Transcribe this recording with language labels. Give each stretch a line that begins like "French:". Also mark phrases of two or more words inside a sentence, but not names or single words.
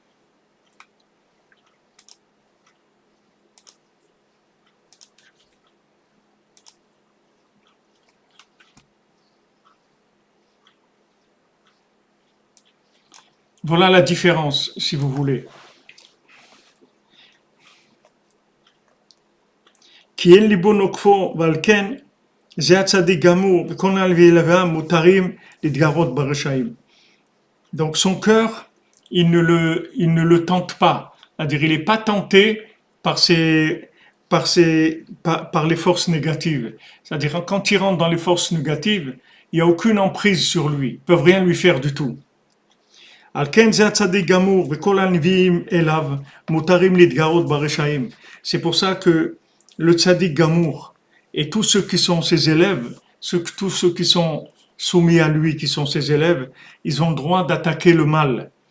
French: Voilà la différence, si vous voulez.
Hebrew: כי אין ליבו נוקפו, ועל כן זה הצדיק גמור, וכל נעלבי לבם מותרים להתגרות ברשעים.
French: Donc son cœur, il ne le tente pas. C'est-à-dire, il n'est pas tenté par les forces négatives. C'est-à-dire, quand il rentre dans les forces négatives, il n'y a aucune emprise sur lui. Ils ne peuvent rien lui faire du tout. C'est pour ça que le
Hebrew: צדיק גמור
French: et tous ceux qui sont ses élèves, tous ceux qui sont soumis à lui, qui sont ses élèves, ils ont le droit d'attaquer le mal.